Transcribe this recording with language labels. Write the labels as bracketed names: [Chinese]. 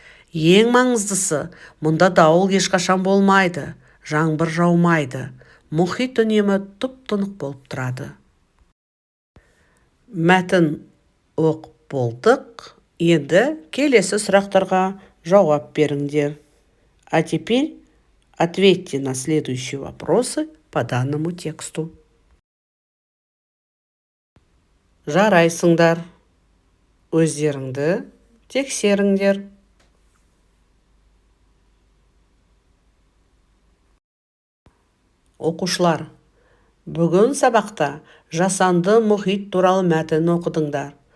[Kazakh] Ең маңыздысы, мұнда дауыл ешқашан болмайды, жаңбыр жаумайды. Мұхит үнемі тұп-тұнық болып тұрады. Мәтін оқып болдық. Енді келесі сұрақтарға жауап беріңдер. [Russian] А теперь ответьте на следующие вопросы по данному тексту. [Kazakh] Жарайсыңдар. Өздеріңді тексеріңдер. Оқушылар, бүгін сабақта жасанды мұхит туралы мәтін оқыдыңдар.